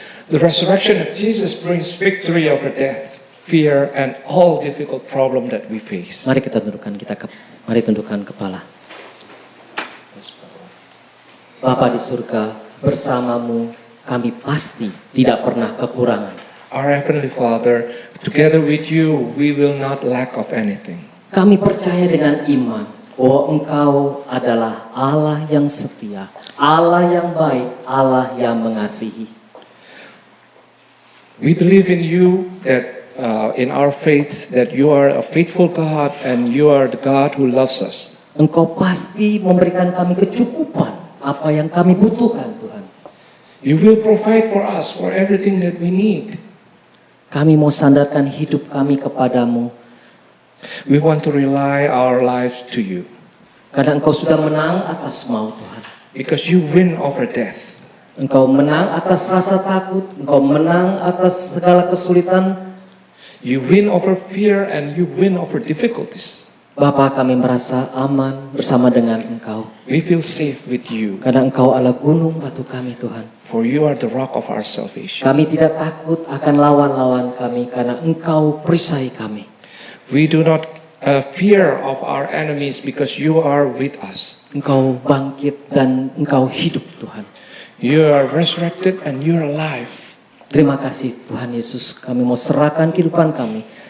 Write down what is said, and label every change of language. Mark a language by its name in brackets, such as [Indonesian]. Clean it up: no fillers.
[English] The resurrection of Jesus brings victory over death, fear, and all difficult problem that we face. [Indonesian] Mari kita tundukkan kepala. Bapa di surga, bersamamu kami pasti tidak pernah kekurangan. [English] Our Heavenly Father, together with you, we will not lack of anything. [Indonesian] Kami percaya dengan iman bahwa Engkau adalah Allah yang setia, Allah yang baik, Allah yang mengasihi. [English] We believe in you that in our faith that you are a faithful God and you are the God who loves us. [Indonesian] Engkau pasti memberikan kami kecukupan apa yang kami butuhkan, Tuhan. [English] You will provide for us for everything that we need. [Indonesian] Kami mau sandarkan hidup kami kepadamu. [English] We want to rely our lives to you. [Indonesian] Karena Engkau sudah menang atas maut, Tuhan. [English] Because you win over death. [Indonesian] Engkau menang atas rasa takut, Engkau menang atas segala kesulitan. [English] You win over fear and you win over difficulties. [Indonesian] Bapa, kami merasa aman bersama dengan Engkau. [English] We feel safe with you. [Indonesian] Karena Engkau adalah gunung batu kami, Tuhan. [English] For you are the rock of our salvation. [Indonesian] Kami tidak takut akan lawan-lawan kami karena Engkau perisai kami. [English] We do not fear of our enemies because you are with us. [Indonesian] Engkau bangkit dan Engkau hidup, Tuhan. [English] You are resurrected and you're alive. [Indonesian] Terima kasih Tuhan Yesus, kami mau serahkan kehidupan kami.